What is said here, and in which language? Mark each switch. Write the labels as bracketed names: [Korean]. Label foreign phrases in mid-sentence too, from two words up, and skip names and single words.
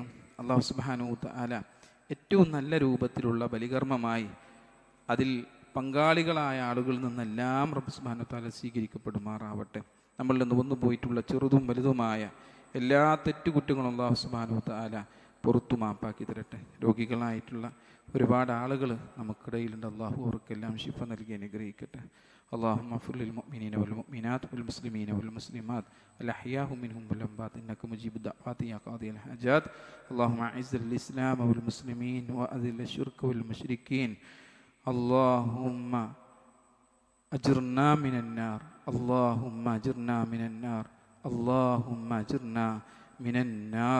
[Arabic] الله سبحانه تعالى [Malayalam] ഏറ്റവും നല്ല രൂപത്തിലുള്ള ബലികർമ്മമായി അതിൽ പങ്കാളികളായ ആളുകളിൽ നിന്നെല്ലാം [Arabic] رب سبحانه تعالى [Malayalam] സ്വീകരിക്കപ്പെടുമാറാവട്ടെ. നമ്മളിൽ നിന്ന് വന്നു പോയിട്ടുള്ള ചെറുതും വലുതുമായ എല്ലാ തെറ്റുകുറ്റങ്ങളും [Arabic] الله سبحانه تعالى [Malayalam] പുറത്തു മാപ്പാക്കി തരട്ടെ. രോഗികളായിട്ടുള്ള ഒരുപാട് ആളുകൾ നമുക്കിടയിലുണ്ട്. അള്ളാഹു അവർക്കെല്ലാം ശിഫ നൽകി അനുഗ്രഹിക്കട്ടെ. [Arabic] اللهم اغفر للمؤمنين والمؤمنات والمسلمين والمسلمات الأحياء منهم والأموات إنك مجيب الدعوات يا قاضي الحاجات. اللهم أعز الإسلام والمسلمين وأذل الشرك والمشركين. اللهم أجرنا من النار، اللهم أجرنا من النار، اللهم أجرنا من النار.